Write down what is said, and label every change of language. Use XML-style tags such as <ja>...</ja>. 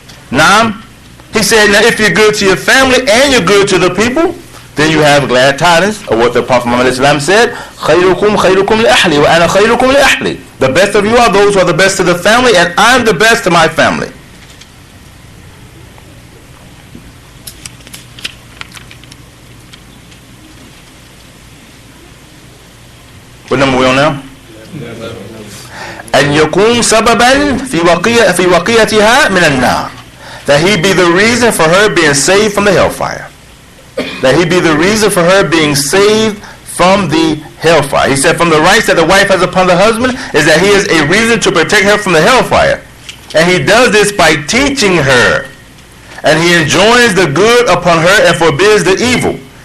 <en>Now, he said, now if you're good to your family and you're good to the people, then you have glad tidings of what the Prophet Muhammad said,</en> <ar>خَيْرُكُمْ خَيْرُكُمْ لِأَحْلِي وَأَنَا خَيْرُكُمْ لِأَحْلِي.</ar> <en>The best of you are those who are the best to the family, and I'm the best to my family. What number are we on now?</en> <ar>أن يكون سببا في وقيتها من النار.</ar> <en>That he be the reason for her being saved from the hellfire. That he be the reason for her being saved from the hellfire. He said from the rights that the wife has upon the husband is that he is a reason to protect her from the hellfire. And he does this by teaching her. And he enjoins the good upon her and forbids the evil.</en>